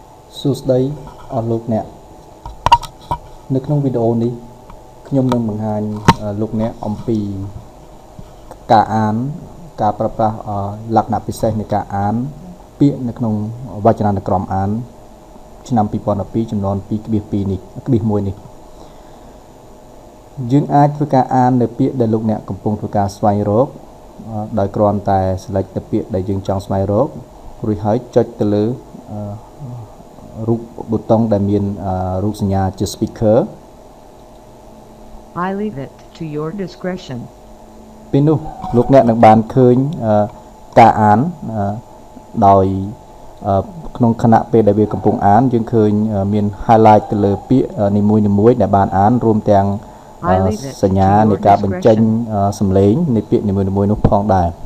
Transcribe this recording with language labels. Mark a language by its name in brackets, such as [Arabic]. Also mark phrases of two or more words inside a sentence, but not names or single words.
[Khmer] សួស្តីអស់លោកអ្នកនៅក្នុងវីដេអូនេះខ្ញុំនឹងបង្ហាញលោកអ្នកអំពីការអានការប្រើប្រាស់លក្ខណៈពិសេសនៃការអានពាក្យនៅក្នុងវចនានុក្រមអានឆ្នាំ2012ចំនួន2.2នេះ2.1នេះ យើងអាចធ្វើការអាននៅពាក្យដែលលោកអ្នកកំពុងធ្វើការស្វែងរកដោយគ្រាន់តែ select ទៅពាក្យដែលយើងចង់ស្វែងរករួចហើយចុចទៅលើរូបប៊ូតុងដែលមានរូបសញ្ញាជា speaker [English] I leave it to your discretion [Khmer] ពេលនោះលោកអ្នកនឹងបានឃើញការអានដោយក្នុងខណៈពេលដែលវាកំពុងអានយើងឃើញមាន highlight ទៅលើពាក្យនីមួយៗដែលបានអានរួមទាំងសញ្ញានៃការបញ្ចេញសំឡេងនៃពាក្យនីមួយៗនោះផងដែរ